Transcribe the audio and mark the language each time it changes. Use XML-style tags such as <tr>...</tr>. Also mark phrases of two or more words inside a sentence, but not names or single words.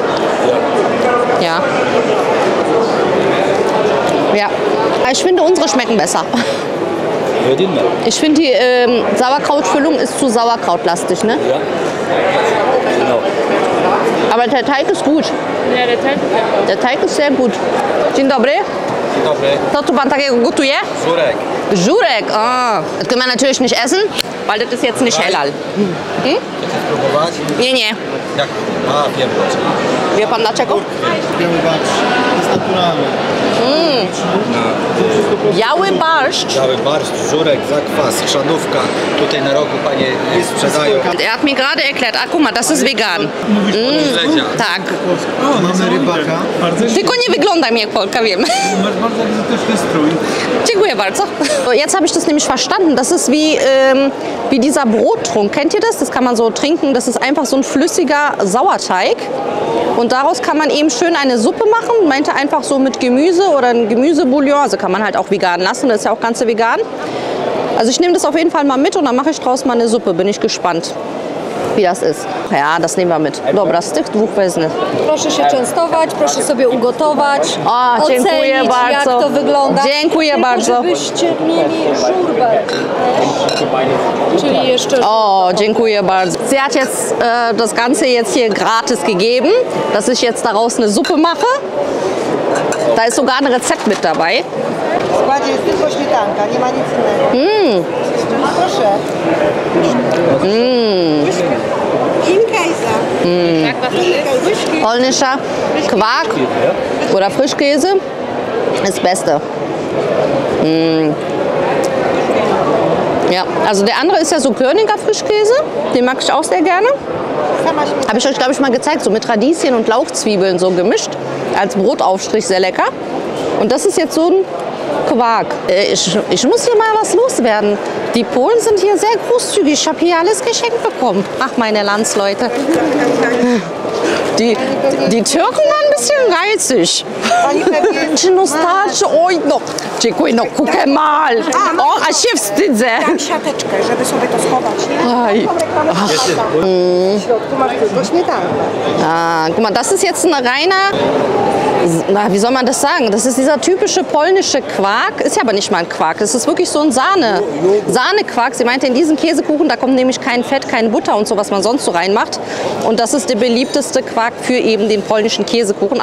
<de>Ja. Ja. Ich finde, unsere schmecken besser. Ich finde, die Sauerkrautfüllung ist zu sauerkrautlastig, ne? Ja. Genau. Aber der Teig ist gut. Ja, der Teig ist ja. Der Teig ist sehr gut.</de> <pl>Dzień dobry. Dzień dobry. Co tu pan takiego gotuje? Żurek. Żurek, ah.</pl> <de>Das können wir natürlich nicht essen, weil das ist jetzt nicht halal. Hm?</de> <pl>Próbować? Nie, nie. Jak? A, wiem dlaczego. Wie pan dlaczego? Biały barszcz. Jest naturalny. Biały barszcz. Cały barszcz, żurek, zakwas, chrzanówka. Tutaj na rogu panie sprzedają.</pl> <de>Er hat mir gerade erklärt, ah, guck mal, das ist vegan.</de> <pl>Śledzia. Tak. O, mamy rybaka. Tylko nie wygląda mi jak Polka, wiem. Masz bardzo egzotyczny strój. Dziękuję bardzo.</pl> <de>Jetzt habe ich das nämlich verstanden. Das ist wie dieser Brottrunk. Kennt ihr das? Das kann man so trinken. Das ist einfach so ein flüssiger Sauerteig. Und daraus kann man eben schön eine Suppe machen. Meinte einfach so mit Gemüse oder ein Gemüsebouillon. Also kann man halt auch vegan lassen. Das ist ja auch ganz vegan. Also ich nehme das auf jeden Fall mal mit und dann mache ich draus mal eine Suppe. Bin ich gespannt, wie das ist. Ja, das nehmen wir mit.</de> <pl>Dobra, z tych dwóch wezmę. Proszę się częstować, proszę sobie ugotować, O, dziękuję ocenić, bardzo. jak to wygląda. Dziękuję Tylko bardzo. żebyście mieli żurbę. Czyli jeszcze Oh, dziękuję bardzo.</pl> <de>Sie hat jetzt das Ganze jetzt hier gratis gegeben, dass ich jetzt daraus eine Suppe mache. Da ist sogar ein Rezept mit dabei.</de> <pl>W składzie jest tylko śmietanka, nie ma nic innego. Proszę. Inkäse.</pl> <de>Polnischer Quark oder Frischkäse ist das Beste. Ja, also der andere ist ja so Körniger Frischkäse, den mag ich auch sehr gerne. Habe ich euch, glaube ich, mal gezeigt, so mit Radieschen und Lauchzwiebeln so gemischt, als Brotaufstrich, sehr lecker. Und das ist jetzt so ein Quark. Ich muss hier mal was loswerden. Die Polen sind hier sehr großzügig. Ich habe hier alles geschenkt bekommen. Ach, meine Landsleute. Die Türken waren ein bisschen geizig. Nostalgie,</de> <pl>oj, no. Dziękuję, no kukę mal. O, a się wstydzę. Dam siateczkę, żeby sobie to schować. Aj. W środku masz tylko śmietankę.</pl> <de>Ah, guck mal, das ist jetzt ein reiner, na, wie soll man das sagen? Das ist dieser typische polnische Quark. Ist ja aber nicht mal ein Quark. Das ist wirklich so ein Sahnequark. Sie meinte, in diesen Käsekuchen, da kommt nämlich kein Fett, keine Butter und so, was man sonst so reinmacht. Und das ist der beliebteste Quark für eben den polnischen Käsekuchen.</de>